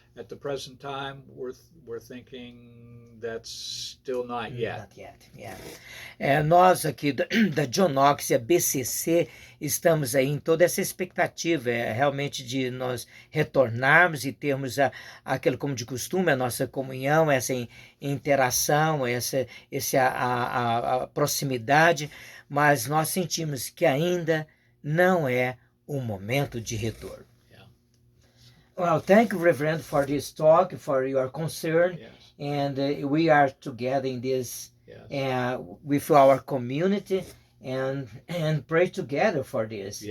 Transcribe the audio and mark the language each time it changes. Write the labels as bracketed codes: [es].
[en] At the present time, we're thinking that's still not yet. Not yet. [pt] Nós aqui da John Knox e a BCC estamos aí em toda essa expectativa, realmente de nós retornarmos e termos aquilo como de costume, a nossa comunhão, essa interação, a proximidade, mas nós sentimos que ainda não é o momento de retorno. [en] Well, thank you, Reverend, for this talk, for your concern, and we are together in this with our community, and pray together for this.